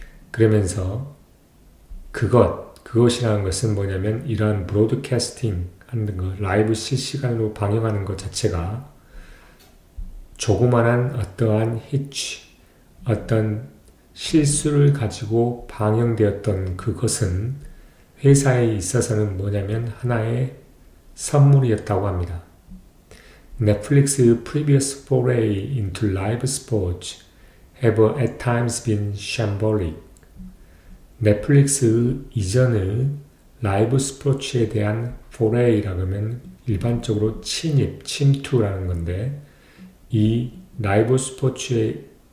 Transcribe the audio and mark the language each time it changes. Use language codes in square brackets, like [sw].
[ko] 그러면서 그것이라는 것은 뭐냐면 이러한 브로드캐스팅 하는 것, 라이브 실시간으로 방영하는 것 자체가 조그만한 어떠한 어떤 실수를 가지고 방영되었던 그것은 회사에 있어서는 뭐냐면 하나의 선물이었다고 합니다. [en] Netflix's previous foray into live sports have at times been shambolic. [ko] 넷플릭스의 이전의 라이브 스포츠에 대한 foray라고 하면 일반적으로 침투라는 건데, 이 라이브 스포츠에서의